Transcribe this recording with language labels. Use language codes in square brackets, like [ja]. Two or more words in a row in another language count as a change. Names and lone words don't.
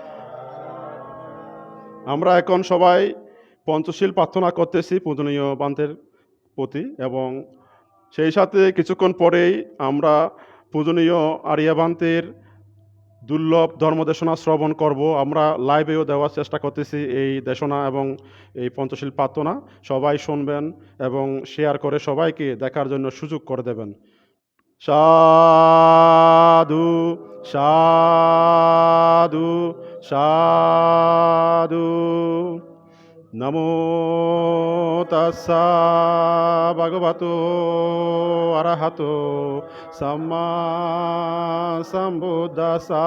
[bn] আমরা এখন সবাই পঞ্চশীল প্রার্থনা করতেছি পূজনীয় বান্তের প্রতি, এবং সেই সাথে কিছুক্ষণ পরেই আমরা পূজনীয় আরিয়া বান্তের দুর্লভ ধর্মদেশনা শ্রবণ করব। আমরা লাইভেও দেওয়ার চেষ্টা করতেছি এই দেশনা এবং এই পঞ্চশীল প্রার্থনা। সবাই শুনবেন এবং শেয়ার করে সবাইকে দেখার জন্য সুযোগ করে দেবেন। সাধু সাধু সাধু। [pi] নমো তাস্সা ভগবতো আরহাতো সাম্মা সম্বুদ্ধাস্সা।